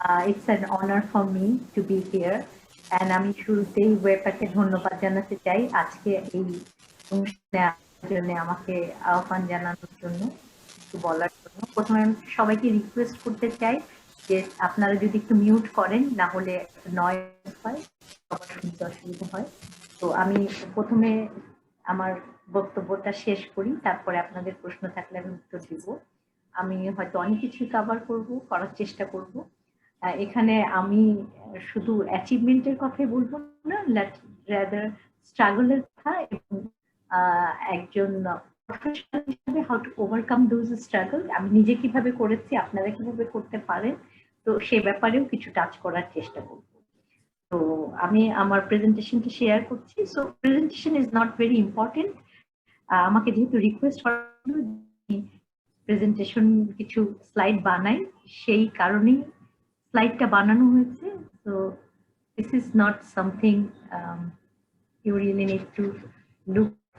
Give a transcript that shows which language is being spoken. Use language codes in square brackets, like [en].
[en] It's an honor for me to be here. [bn] And আমি শুরুতেই ওয়েপাকে ধন্যবাদ জানাতে চাই আজকে এই অনুষ্ঠানের জন্য, আমাকে আহ্বান জানানোর জন্য, একটু বলার জন্য। প্রথমে আমি সবাইকে রিকোয়েস্ট করতে চাই যে আপনারা যদি একটু মিউট করেন, না হলে নয়েজ হয়, সবার শুনতে অসুবিধা হয়। তো আমি প্রথমে আমার বক্তব্যটা শেষ করি, তারপরে আপনাদের প্রশ্ন থাকলে আমি উত্তর দিব। আমি হয়তো অনেক কিছু করার চেষ্টা করব। এখানে আমি শুধু অ্যাচিভমেন্টের কথাই বলবো না, রাদার স্ট্রাগলের কথা এবং একজন প্রফেশনাল হিসেবে [en] how to overcome those struggle, [bn] আমি নিজে কিভাবে করেছি, আপনারা কিভাবে করতে পারেন, তো সে ব্যাপারেও কিছু টাচ করার চেষ্টা করব। তো আমি আমার প্রেজেন্টেশনটা শেয়ার করছি। [en] so presentation is not very important, [bn] আমাকে যেহেতু রিকোয়েস্ট করা প্রেজেন্টেশন কিছু স্লাইড বানাই, সেই কারণেই স্লাইডটা বানানো হয়েছে। [en] তো this is not something you really need to look.